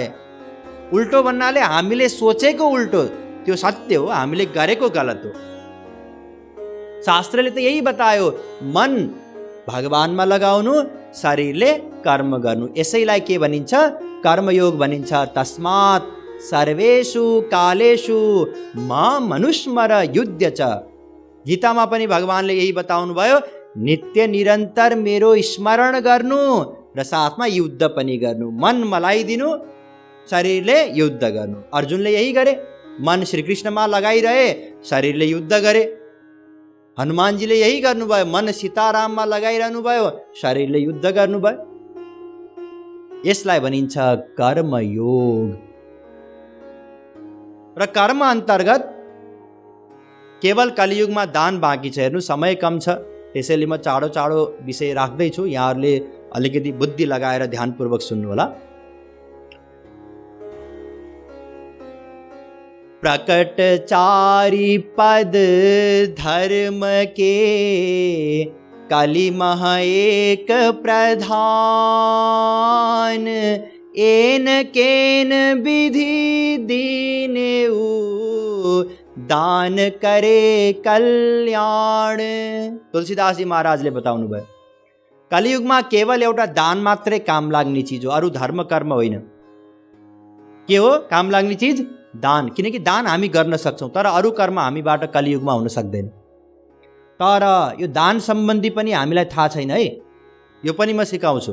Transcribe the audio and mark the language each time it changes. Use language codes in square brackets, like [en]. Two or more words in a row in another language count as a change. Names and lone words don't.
[ne] उल्टो भन्नाले हामीले सोचेको उल्टो, त्यो सत्य हो, हामीले गरेको गलत हो। शास्त्रले त यही बतायो, मन भगवानमा लगाउनु, शरीरले कर्म गर्नु। यसैलाई के भनिन्छ? कर्मयोग भनिन्छ। [sa] तस्मात् सर्वेषु कालेषु मां मनुस्मर युध्य च। [ne] गीतामा पनि भगवानले यही बताउनु भयो, नित्य निरन्तर मेरो स्मरण गर्नु र साथमा युद्ध पनि गर्नु। मन मलाई दिनु, शरीरले युद्ध गर्नु। अर्जुनले यही गरे, मन श्रीकृष्णमा लगाइरहे, शरीरले युद्ध गरे। हनुमानजीले यही गर्नुभयो, मन सीताराममा लगाइरहनु भयो, शरीरले युद्ध गर्नुभयो। यसलाई भनिन्छ कर्मयोग। र कर्म अन्तर्गत केवल कलियुगमा दान बाँकी छ। हेर्नु समय कम छ, त्यसैले म चाँडो चाँडो विषय राख्दैछु, यहाँहरूले अलिकति बुद्धि लगाएर ध्यानपूर्वक सुन्नु होला। [awa] प्रकट चारि पद धर्म के, कलिमह एक प्रधान। एन केन विधि दीनेऊ, दान करे कल्याण। [ne] तुलसीदास जी महाराजले बताउनु भयो, कलियुगमा केवल एउटा दान मात्रै काम लाग्ने चिज हो, अरू धर्म कर्म होइन। के हो काम लाग्ने चिज? दान। किनकि दान हामी गर्न सक्छौँ, तर अरू कर्म हामीबाट कलियुगमा हुन सक्दैन। तर यो दान सम्बन्धी पनि हामीलाई थाहा छैन है, यो पनि म सिकाउँछु।